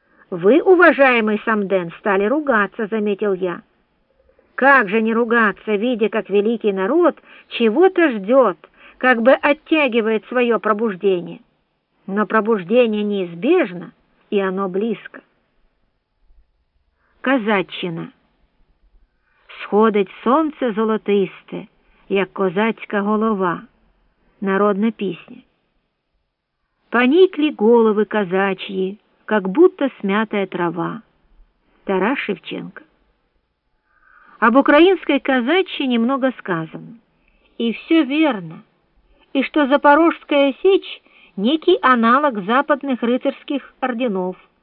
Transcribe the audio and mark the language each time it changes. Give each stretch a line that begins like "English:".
Russian: «Вы, уважаемый Самден, стали ругаться», — заметил я. «Как же не ругаться, видя, как великий народ чего-то ждет, как бы оттягивает свое пробуждение? Но пробуждение неизбежно, и оно близко». Казаччина.
Ukrainian: «Сходить сонце золотисте, як козацька голова».
Russian: Народная песня. «Поникли головы казачьи, как будто смятая трава». Тарас Шевченко. Об украинской казачьине много сказано. И все верно. И что Запорожская сечь — некий аналог западных рыцарских орденов.